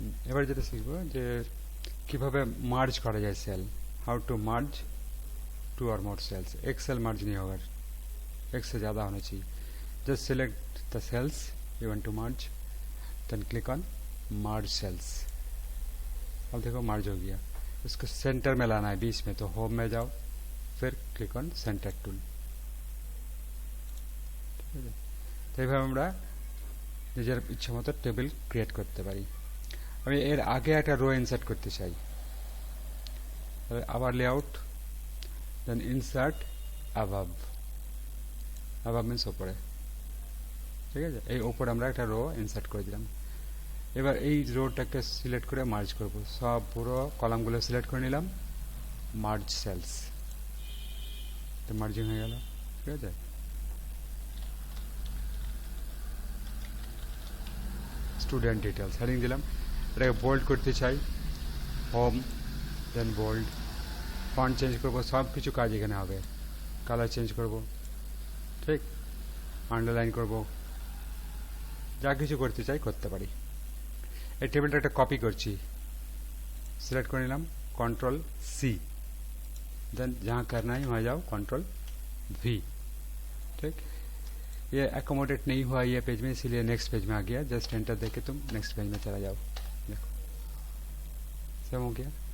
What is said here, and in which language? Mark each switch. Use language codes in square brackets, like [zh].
[bn] এবার যেটা শিখবো যে কিভাবে মার্জ করা যায় sell, [en] How to merge two or more cells. [hi] एक सेल मर्ज नहीं होगा, एक से ज़्यादा होना चाहिए। [en] Just select the cells you want to merge, then click on merge cells. [hi] अब देखो मर्ज हो गया। इसको सेंटर में लाना है, बीच में, तो होम में जाओ, फिर क्लिक ऑन सेंटर टूल। [bn] तो এইভাবে আমরা নিজের ইচ্ছা মতো টেবিল ক্রিয়েট করতে পারি। আমি এর আগে একটা রো ইনসার্ট করতে চাই, আবার লেআউট, দেন ইনসার্ট অ্যাবাভ। অ্যাবাভ মিন্স ওপরে, ঠিক আছে? এই ওপরে আমরা একটা রো ইনসার্ট করে দিলাম। এবার এই রোটাকে সিলেক্ট করে মার্জ করব, সব পুরো কলামগুলো সিলেক্ট করে নিলাম, মার্জ সেলস, তো মার্জিং হয়ে গেল, ঠিক আছে? স্টুডেন্ট ডিটেলস হেডিং দিলাম, এটাকে বোল্ড করতে চাই, হোম, দেন বোল্ড। ফন্ট চেঞ্জ করব, সব কিছু কাজ এখানে হবে। কালার চেঞ্জ করব, ঠিক, আন্ডারলাইন করব, যা কিছু করতে চাই করতে পারি। এই টেবিলটা একটা কপি করছি, [hi] सिलेक्ट कर निलाम, कंट्रोल सी, देन जहाँ करना है वहाँ जाओ, कंट्रोल वी, ठीक। ये एकोमोडेट नहीं हुआ ये पेज में, इसीलिए नेक्स्ट पेज में आ गया। जस्ट एंटर देके तुम नेक्स्ट पेज में चला जाओ, देखो सेव हो गया।